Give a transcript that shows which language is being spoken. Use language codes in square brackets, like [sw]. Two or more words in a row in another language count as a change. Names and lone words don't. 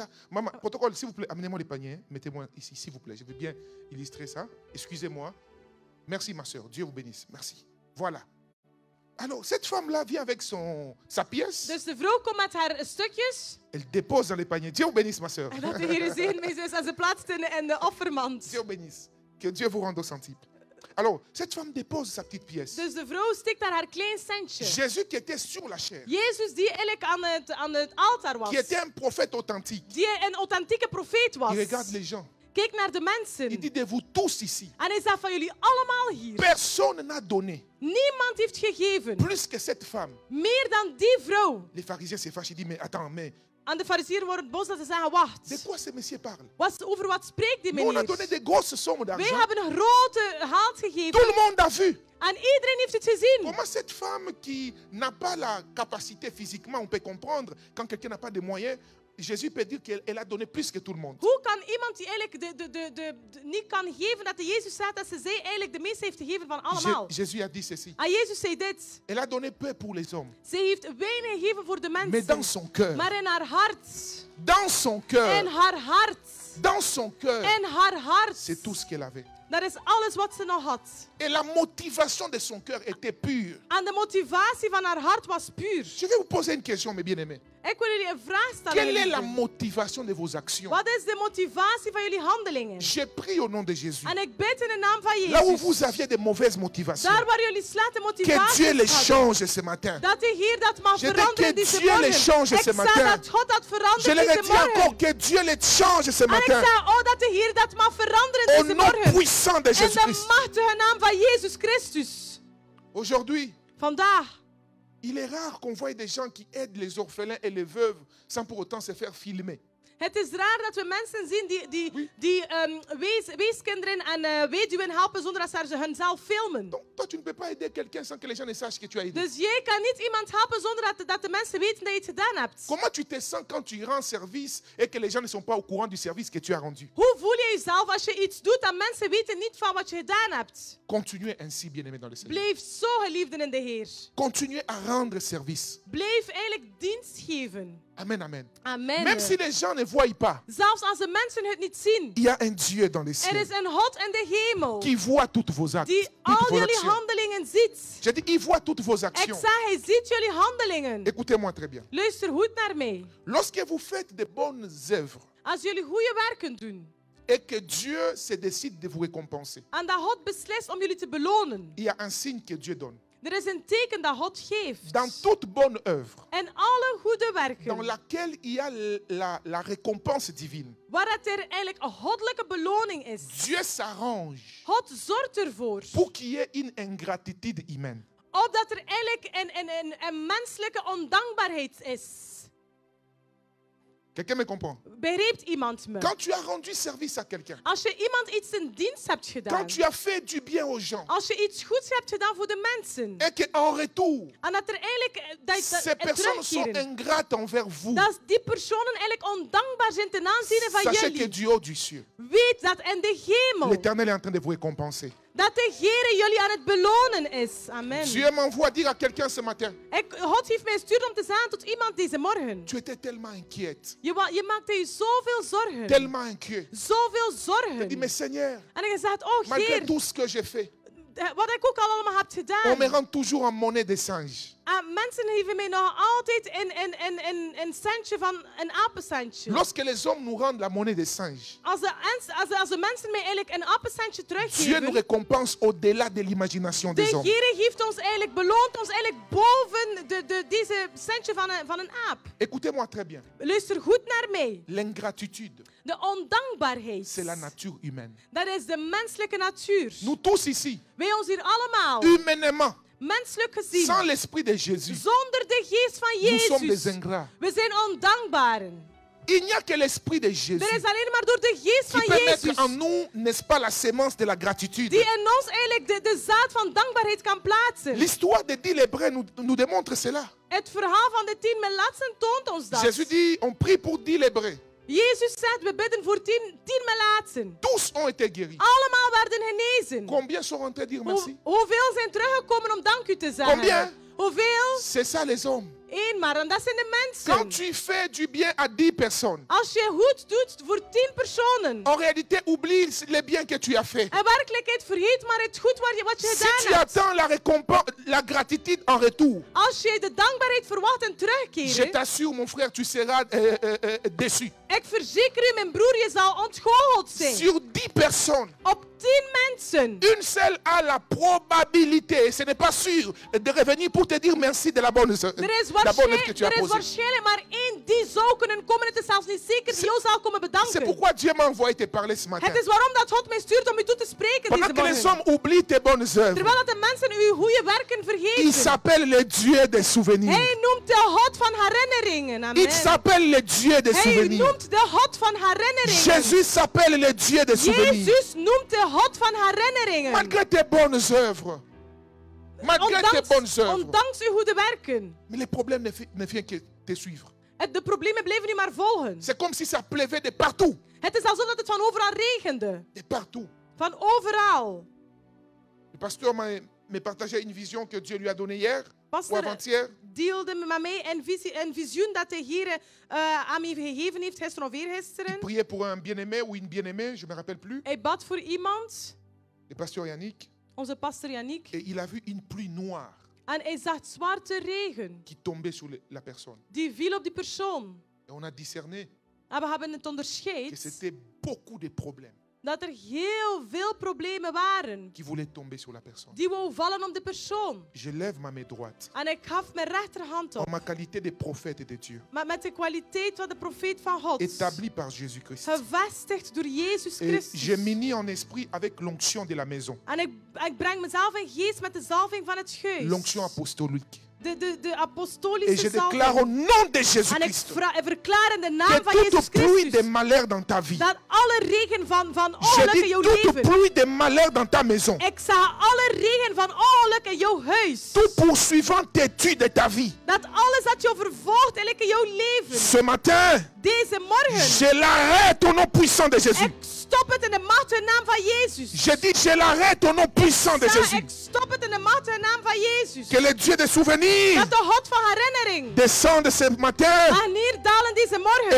[fr] Maman, protocole, s'il vous plaît, amenez-moi les paniers. Hein. Mettez-moi ici, s'il vous plaît. Je veux bien illustrer ça. Excusez-moi. Merci, ma soeur. Dieu vous bénisse. Merci. Voilà. Alors, cette femme-là vient avec sa pièce. [nl] Dus de vrouw komt met haar stukjes. [fr] Elle dépose dans les paniers. Dieu vous bénisse, ma soeur. [nl] En dat de Heer zegen mee is. En ze plaatst in de offermand. [fr] Dieu vous bénisse. Que Dieu vous rende au centuple. Alors, cette femme dépose sa petite pièce. [nl] Dus de vrouw stikt daar haar klein centje. [fr] Jésus qui était sur la chair, [nl] Jezus die eigenlijk aan het altaar was. [fr] qui était un prophète authentique, [nl] Die een authentieke profeet was. [fr] il regarde les gens. [nl] Keek naar de mensen. [fr] Il dit de vous tous ici, [nl] En hij zegt van jullie allemaal hier. [fr] personne n'a donné [nl] Niemand heeft gegeven. [fr] plus que cette femme. [nl] Meer dan die vrouw. [fr] Les pharisiens se fâchent, ils disent, mais attends, mais [nl] En de fariseeren worden boos dat ze zeggen, wacht. [fr] de quoi ce monsieur parle? [nl] Over wat spreekt die [fr] Nous, on a donné [nl] meneer? [fr] des grosses sommes [nl] Wij [fr] d'argent. [nl] hebben een grote haalt [fr] Tout [nl] gegeven. [fr] le monde a vu. [nl] En iedereen heeft het gezien. [fr] Comment cette femme qui n'a pas la capacité physiquement, on peut comprendre, quand quelqu'un n'a pas de moyens, Jésus peut dire qu'elle a donné plus que tout le monde. [nl] Hoe kan iemand die eigenlijk niet kan geven, dat de Jezus zegt dat ze eigenlijk de meeste heeft gegeven van allemaal? [fr] Jésus a dit ceci. [nl] En Jezus zei dit. [fr] Elle a donné peu pour les hommes, [nl] Ze heeft weinig gegeven voor de [fr] mais dans [nl] mensen. [fr] son cœur, [nl] Maar in haar hart. [fr] dans son cœur, [nl] In haar hart. [fr] dans son cœur, [nl] In haar hart. [fr] c'est tout ce qu'elle avait. [nl] Dat is alles wat ze nog had. [fr] Et la motivation de son cœur était pure. [nl] En de motivatie van haar hart was puur. [fr] Je vais vous poser une question, mes bien-aimés. [nl] Ik wil jullie een vraag stellen. [fr] Quelle est la [nl] geliefden. [fr] motivation de vos actions? [nl] Wat is de motivatie van jullie handelingen? [fr] J'ai pris au nom de Jésus. [nl] En ik bid in de naam van [fr] Là où [nl] Jezus. [fr] vous aviez de mauvaises motivations, [nl] Daar waar jullie slechte [fr] que [nl] motivatie [fr] Dieu les [nl] hadden. [fr] change ce matin. [nl] Dat de Heer dat mag [fr] Je dis [nl] veranderen [fr] que [nl] deze [fr] Dieu [nl] morgen. [fr] les change [nl] Ik [fr] ce [nl] zeg [fr] matin. [nl] dat God dat [fr] Je [nl] verandert [fr] le [nl] deze [fr] redis encore, [nl] morgen. [fr] que Dieu les change ce [nl] En ik [fr] matin. [nl] zeg, oh, dat de Heer dat mag veranderen [fr] Au [nl] deze [fr] nom [nl] morgen. [fr] puissant de [nl] In [fr] Jésus [nl] de [fr] Christ. [nl] machtige naam van Jezus Christus. [fr] Aujourd'hui, [nl] Vandaag, [fr] Il est rare qu'on voie des gens qui aident les orphelins et les veuves sans pour autant se faire filmer. [nl] Het is raar dat we mensen zien die weeskinderen en weduwen helpen zonder dat ze hunzelf filmen. [fr] Donc, toi, tu ne peux pas aider quelqu'un sans que les gens ne sachent que tu as aidé. [nl] Dus jij kan niet iemand helpen zonder dat de mensen weten dat je het gedaan hebt. [fr] Comment tu te sens quand tu rends service et que les gens ne sont pas au courant du service que tu as rendu? [nl] Hoe voel je jezelf als je iets doet en mensen weten niet van wat je gedaan hebt? [fr] Continuez ainsi, bien-aimés dans le Seigneur. [nl] Blijf zo geliefden in de Heer. [fr] Continuez à rendre service. [nl] Blijf eigenlijk dienst geven. [fr] Amen, amen. [nl] Amen. [fr] Même si les gens ne voient pas, [nl] Zelfs als de mensen het niet zien. [fr] il y a un Dieu dans les [nl] Er [fr] cieux [nl] is een God in de hemel [fr] qui voit toutes vos actes, [nl] die [fr] toutes [nl] al [fr] vos [nl] jullie [fr] actions. [nl] handelingen ziet. [fr] J'ai dit, il voit toutes vos [nl] Ik [fr] actions. [nl] zeg, hij ziet jullie handelingen. [fr] Écoutez-moi très bien. [nl] Luister goed naar mij. [fr] Lorsque vous faites de bonnes œuvres [nl] Als jullie goede werken doen [fr] et que Dieu se décide de vous récompenser, [nl] en dat God beslist om jullie te belonen, [fr] il y a un signe que Dieu donne. [nl] er is een teken dat God geeft. [fr] Dans toute bonne œuvre, [nl] En alle goede [fr] dans [nl] werken, [fr] laquelle il y a la récompense divine, [nl] waar het er eigenlijk een goddelijke beloning is. [fr] Dieu s'arrange [nl] God zorgt ervoor. [fr] pour qu'il y ait une ingratitude humaine. [nl] Opdat er eigenlijk een menselijke ondankbaarheid is. [fr] Quelqu'un me comprend? [nl] Begrijpt iemand me? [fr] Quand tu as rendu service à quelqu'un, [nl] Als je iemand iets in dienst hebt gedaan, [fr] quand tu as fait du bien aux gens, [nl] als je iets goeds hebt gedaan voor de mensen, [fr] et qu'en retour, [nl] en dat er eigenlijk [fr] ces personnes sont [nl] terugkeren, [fr] ingrates envers vous, [nl] dat die personen eigenlijk ondankbaar zijn ten aanzien van [fr] sachez que [nl] jullie, [fr] du haut du ciel, [nl] weet dat in de hemel, [fr] l'Éternel est en train de vous récompenser. [nl] dat de Heer jullie aan het belonen is. [fr] Amen. Dieu m'envoie dire à quelqu'un ce matin, [nl] God heeft mij gestuurd om te zeggen tot iemand deze morgen. [fr] tu étais tellement inquiète, [nl] Je maakte je zoveel zorgen. [fr] tellement inquiet. [nl] Zoveel [fr] Je dis, [nl] zorgen. [fr] mais Seigneur, [nl] En je zegt, oh [fr] malgré [nl] Heer, [fr] tout ce que j'ai fait, [nl] wat ik ook al allemaal heb [fr] on me [nl] gedaan. [fr] rend toujours en monnaie de singe. [nl] Mensen geven mij nog altijd een centje van een apencentje. [fr] Lorsque les hommes nous rendent la monnaie de singe, [nl] Als de mensen mij eigenlijk een apencentje [fr] Dieu nous [nl] teruggeven, [fr] récompense au-delà de l'imagination des [nl] de [fr] hommes. [nl] Heer heeft ons eigenlijk beloond ons eigenlijk boven deze centje van een aap. [fr] Écoutez-moi très bien. [nl] Luister goed naar mij. [fr] L'ingratitude, [nl] De ondankbaarheid, [fr] c'est la nature humaine. [nl] dat is de menselijke natuur. [fr] Nous tous ici, [nl] Wij ons hier allemaal, [fr] humainement, [nl] menselijk gezien, [fr] sans l'esprit de Jésus, [nl] zonder de geest van [fr] nous sommes des [nl] Jezus, [fr] ingrats. [nl] we zijn ondankbaren. [fr] Il n'y a que l'esprit de Jésus [nl] Er is alleen maar door de geest [fr] qui [nl] van [fr] peut mettre [nl] Jezus [fr] en nous, n'est-ce pas, la sémence de la gratitude. [nl] die in ons eigenlijk de zaad van dankbaarheid kan plaatsen. [fr] L'histoire de 10 Hébreux nous démontre cela. [nl] Het verhaal van de 10 Melatsen toont ons dat. [fr] Jésus dit, on prie pour 10 Hébreux. [nl] Jezus zegt, we bidden voor 10 Melatsen. [fr] Tous ont été guéris. [nl] Allemaal werden genezen. [fr] Combien sont rentrés dire merci? [nl] Hoeveel zijn teruggekomen om dank u te zeggen? [fr] Combien? [nl] Hoeveel? [fr] C'est ça les hommes. [nl] Eén maar, en dat zijn de [fr] Quand [nl] mensen. [fr] tu fais du bien à 10 personnes, [nl] Als je goed doet voor 10 personen, [fr] en réalité, oublie les biens que tu as fait. [nl] in werkelijkheid vergeet maar het goed wat je [fr] Si [nl] gedaan [fr] tu [nl] hebt. [fr] attends la récompense, la gratitude en retour, [nl] Als je de dankbaarheid verwacht en [fr] je [nl] terugkeren, [fr] t'assure, mon frère, tu seras déçu. [nl] ik verzeker u, mijn broer, je zal ontgoocheld zijn. [fr] Sur 10 personnes, [nl] Op 10 mensen. [fr] une seule a la probabilité, ce n'est pas sûr, de revenir pour te dire merci de la bonne œuvre que tu as posée. [nl] waarschijnlijk maar één die zou kunnen komen. Het is zelfs niet zeker die jou zal komen [fr] C'est [nl] bedanken. [fr] pourquoi Dieu m'a envoyé te parler ce matin. [nl] Het is waarom dat God mij stuurt om u toe te spreken [fr] Pendant [nl] deze [fr] que les [nl] morgen. [fr] hommes oublient tes bonnes œuvres, [nl] Terwijl dat de mensen uw goede werken [fr] il [nl] vergeten. [fr] s'appelle le Dieu des souvenirs. [nl] Hij noemt de God van herinneringen. [fr] Amen. Il s'appelle le Dieu des [nl] Hij [fr] souvenirs. [nl] noemt de God van herinneringen. [fr] Jésus s'appelle le Dieu des souvenirs. [nl] Jezus noemt de God van herinneringen. [fr] Malgré tes bonnes œuvres. Malgré tes bonnes œuvres. [nl] Ondanks uw goede werken. [fr] Mais les problèmes ne viennent que te suivre. [nl] De problemen blijven u maar volgen. [fr] C'est comme si ça pleuvait de partout. [nl] Het is alsof het van overal regende. [fr] De partout. [nl] Van overal. [fr] Le pasteur me partageait une vision que Dieu lui a donnée hier ou [nl] Pastor [fr] avant-hier. [nl] deelde met mij een visioen dat de Heer aan mij gegeven heeft gisteren of [fr] Il [nl] eergisteren. [fr] priait pour un bien-aimé ou une bien-aimée, je ne me rappelle plus. [nl] Hij bad voor iemand, [fr] Le pasteur Yannick. [nl] onze pastor Yannick. [fr] Et il a vu une pluie noire [nl] En hij zag zwarte regen. [fr] qui tombait sur la personne. [nl] Die viel op die persoon. [fr] Et on a discerné [nl] En we hebben het [fr] que [nl] onderscheid [fr] c'était beaucoup de problèmes [nl] dat er heel veel problemen waren. [fr] qui voulaient tomber sur la personne. [nl] Die wou vallen op de persoon. [fr] Je lève ma main droite [nl] En ik gaf mijn rechterhand op. [fr] en ma qualité de prophète de Dieu, [nl] Maar met de kwaliteit van de profeet van God. [fr] établi par Jésus-Christ. [nl] Gevestigd door Jezus [fr] Et [nl] Christus. [fr] j'ai mis en esprit avec l'onction de la maison, [nl] En ik breng mezelf in geest met de zalving van het huis. [fr] l'onction apostolique. [nl] de [fr] Et [nl] apostolische [fr] je déclare au [nl] salving. [fr] nom de [nl] En ik [fr] Jésus-Christ [nl] verklaar in de naam van [fr] que toute [nl] Jezus [fr] pluie de [nl] Christus [fr] malheur dans ta vie, [nl] dat alle regen van [fr] je [nl] ongeluk in [fr] dis [nl] jouw [fr] toute [nl] leven. [fr] pluie de malheur dans ta maison, [nl] Ik zag alle regen van ongeluk in jouw huis. [fr] tout poursuivant têtu de ta vie, [nl] Dat alles dat jou vervolgt eigenlijk in jouw leven. [fr] ce matin, [nl] Deze morgen. [fr] je l'arrête au nom puissant de Jésus. [nl] Ik stop het in de machtige naam van Jezus. [fr] Je dis, je l'arrête au nom puissant de Jésus. [nl] Ik stop het in de machtige naam van Jezus. [fr] Que le Dieu des souvenirs [nl] Dat de God van herinnering [fr] descende ce matin [nl] mag neerdalen deze [fr] et [nl] morgen.